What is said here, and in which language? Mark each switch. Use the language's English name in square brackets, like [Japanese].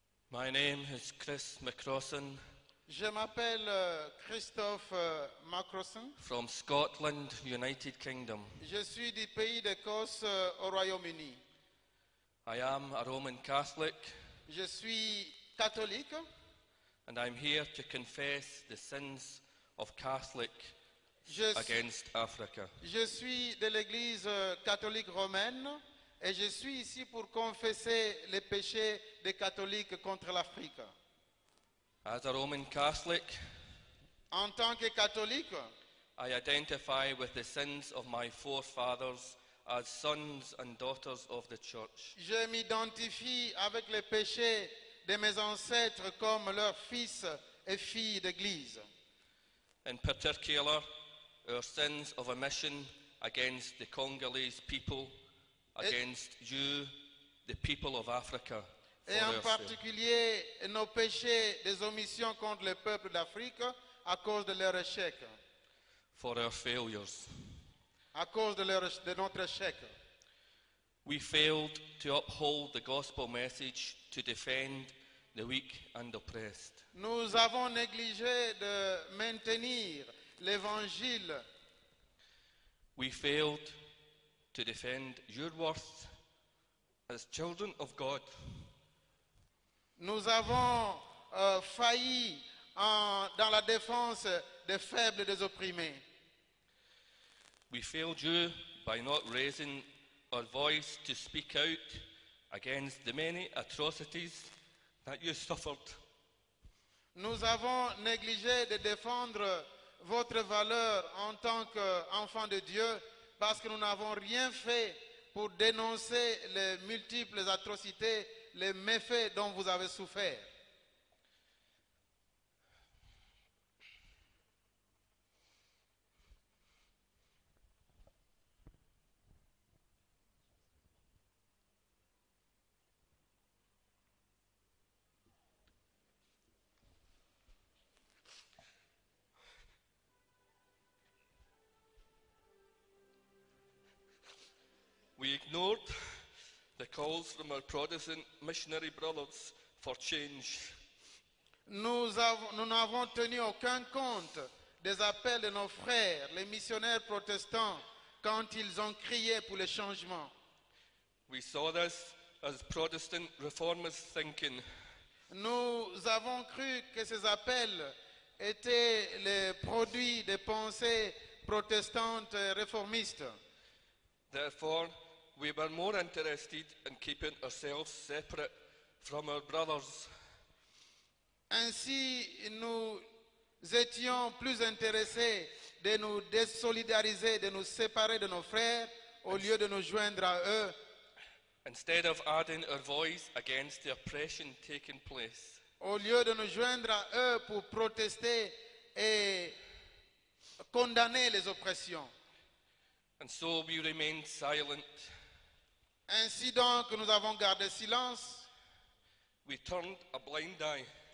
[English] My name is Chris McCrossan. [French] Je m'appelle Christophe Macrosson. [English] From Scotland, United Kingdom. [French] Je suis du pays d'Écosse au Royaume-Uni. [English] I am a Roman Catholic. [French] Je suis catholique. [English] And I'm here to confess the sins of Catholic against Africa. [French] Je suis de l'Église catholique romaine et je suis ici pour confesser les péchés des catholiques contre l'Afrique. [English] As a Roman Catholic, [French] En tant que catholique, [English] I identify with the sins of my forefathers as sons and daughters of the church. [French] je m'identifie avec les péchés de mes ancêtres comme leurs fils et filles d'Église. [English] In particular, our sins of omission against the Congolese people, against you, the people of Africa. [French] Et en particulier, nos péchés des omissions contre le peuple d'Afrique à cause de leur échec. [English] For our failures. [French] À cause de notre échec. [English] We failed to uphold the gospel message to defend the weak and oppressed. [French] Nous avons négligé de maintenir l'évangile. [English] We failed to defend your worth as children of God. [French] Nous avons failli dans la défense des faibles et des opprimés. [English] We failed you by not raising our voice to speak out against the many atrocities that you suffered. [French] Nous avons négligé de défendre votre valeur en tant qu'enfant de Dieu parce que nous n'avons rien fait pour dénoncer les multiples atrocités, les méfaits dont vous avez souffert. [English] We ignored the calls from our Protestant missionary brothers for change. [French] Nous n'avons tenu aucun compte des appels de nos frères, les missionnaires protestants, quand ils ont crié pour le changement. [English] We saw this as Protestant reformers thinking. [French] Nous avons cru que ces appels étaient les produits des pensées protestantes et réformistes. [English] Therefore, we were more interested in keeping ourselves separate from our brothers. [French] Ainsi, nous étions plus intéressés de nous désolidariser, de nous séparer de nos frères, au lieu de nous joindre à eux. [English] Instead of adding our voice against the oppression taking place. [French] Au lieu de nous joindre à eux pour protester et condamner les oppressions. [English] And so we remained silent. [French] Ainsi donc, nous avons gardé silence. [English] We turned a blind eye.